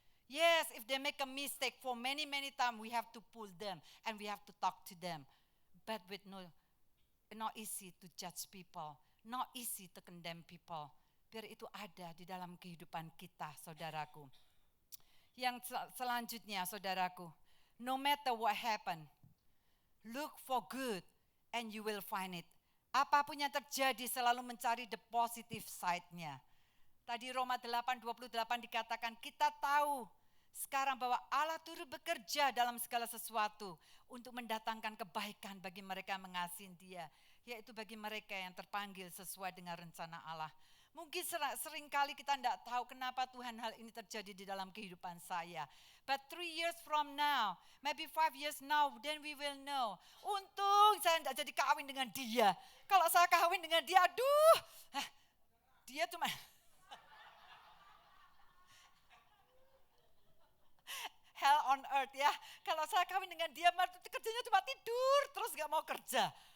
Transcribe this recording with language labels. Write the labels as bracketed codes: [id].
[en] Yes, if they make a mistake for many times, we have to pull them and we have to talk to them. But with not easy to judge people, not easy to condemn people. [id] Biar itu ada di dalam kehidupan kita, saudaraku. Yang selanjutnya, [en] saudaraku, no matter what happen, look for good and you will find it. [id] Apapun yang terjadi selalu mencari the positive side-nya. Tadi Roma 8:28 dikatakan kita tahu sekarang bahwa Allah turut bekerja dalam segala sesuatu untuk mendatangkan kebaikan bagi mereka yang mengasihi Dia, yaitu bagi mereka yang terpanggil sesuai dengan rencana Allah. Mungkin seringkali kita tidak tahu kenapa Tuhan hal ini terjadi di dalam kehidupan saya. [en] But 3 years from now, maybe 5 years now, then we will know. [id] Untung saya tidak jadi kawin dengan dia. Kalau saya kawin dengan dia, aduh, dia cuma... [en] hell on earth [id] ya. Kalau saya kawin dengan dia, kerjanya cuma tidur, terus gak mau kerja.